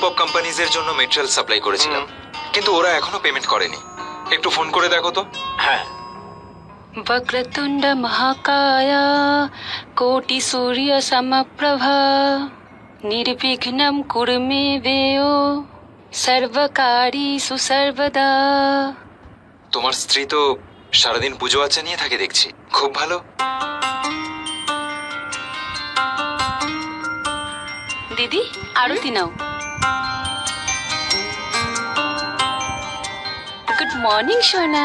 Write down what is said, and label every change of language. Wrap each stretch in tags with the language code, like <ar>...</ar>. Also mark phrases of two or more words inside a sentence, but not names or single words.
<en>of companies</en> <bn>এর জন্য মেটেরিয়াল সাপ্লাই করেছিলাম, কিন্তু ওরা এখনো পেমেন্ট করেনি। একটু ফোন করে দেখো তো। হ্যাঁ,</bn> <sa>वक्रतुण्ड महाकाय कोटि सूर्य समप्रभा निर्विघ्नं कुरु मे देव सर्वकार्येषु सर्वदा।</sa> <bn>তোমার স্ত্রী তো সারাদিন পুজো আচ্ছা নিয়ে থাকে দেখছি, খুব ভালো। দিদি, আরতি নাও।</bn> <en>good morning সোনা।</en>